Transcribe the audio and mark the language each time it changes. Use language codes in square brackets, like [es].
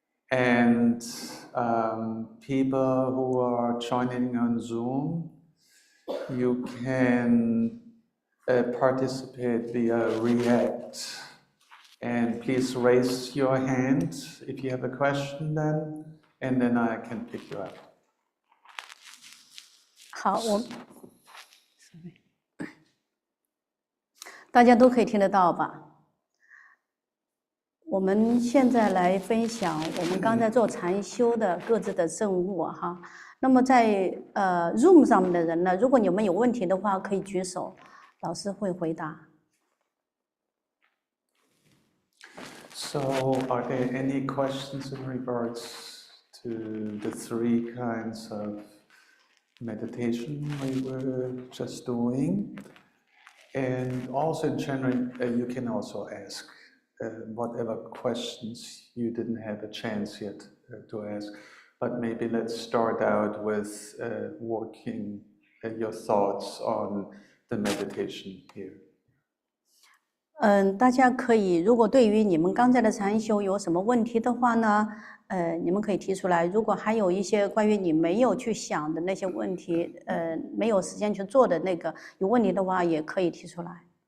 [en] And people who are joining on Zoom, you can participate via React. And please raise your hand if you have a question then, and then I can pick you up. [zh] 好，大家都可以听得到吧？我们现在来分享我们刚才做禅修的各自的证悟哈。那么在Zoom 上面的人呢，如果你们有问题的话，可以举手，老师会回答。 [en] So, are there any questions in regards to the three kinds of meditation we were just doing? And also in general, you can also ask whatever questions you didn't have a chance yet to ask. But maybe let's start out with working your thoughts on the meditation here. [zh] 大家可以，如果对于你们刚才的禅修有什么问题的话呢，你们可以提出来。如果还有一些关于你没有去想的那些问题，没有时间去做的那个有问题的话，也可以提出来。